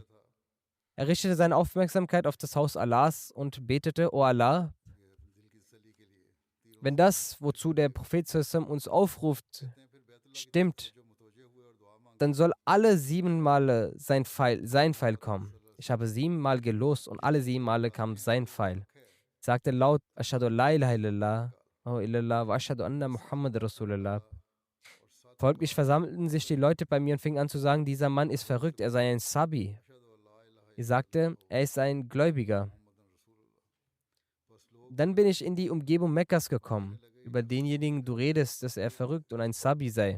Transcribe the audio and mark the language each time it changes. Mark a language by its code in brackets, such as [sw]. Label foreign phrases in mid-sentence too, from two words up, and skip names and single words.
[de] Er richtete seine Aufmerksamkeit auf das Haus Allahs und betete, O Allah, wenn das, wozu der Prophet uns aufruft, stimmt, dann soll alle 7 Male sein Pfeil kommen. Ich habe 7 Mal gelost und alle 7 Male kam sein Pfeil. Ich sagte laut, [ar] أشهد لا إله إلا الله وأشهد أن محمد رسول الله. [de] Folglich versammelten sich die Leute bei mir und fingen an zu sagen, dieser Mann ist verrückt, er sei ein Sabi. Ich sagte, er ist ein Gläubiger. Dann bin ich in die Umgebung Mekkas gekommen. Über denjenigen du redest, dass er verrückt und ein Sabi sei.